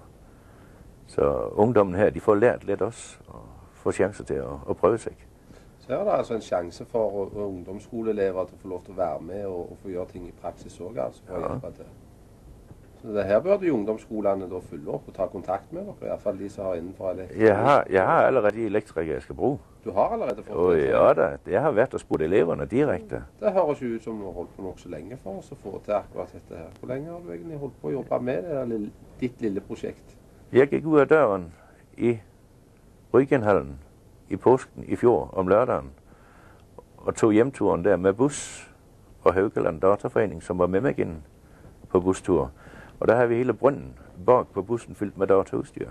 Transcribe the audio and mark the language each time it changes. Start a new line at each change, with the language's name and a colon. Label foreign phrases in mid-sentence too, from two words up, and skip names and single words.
Danish: Så ungdommen her, de får lært lidt også og får chancer til at prøve sig. Så er der altså en chance for ungdomsskoleelever til at få lov til at være med og få gjøre ting i praksis også, altså, for at hjælpe til.
Norwegian: Så det her burde jo ungdomsskolerne da følge op og ta kontakt med dere, i hvert fall de som har innenfor elektrikere.
Danish: Jeg har allerede de elektrikere, jeg skal bruge.
Norwegian: Du har allerede fått det?
Danish: Ja da, jeg har været og spurgt eleverne direkte.
Norwegian: Det høres jo ut som du har holdt på nok så lenge for oss å få til akkurat dette her. Hvor lenge har du egentlig holdt på å jobbe med det, ditt lille projekt?
Danish: Jeg gik ud af døren i Ryggenhallen i påsken i fjor om lørdagen og tog hjemturen der med bus og Haugaland Dataforening, som var med mig ind på bustur. Og der havde vi hele brønden bag på bussen fyldt med dataudstyr.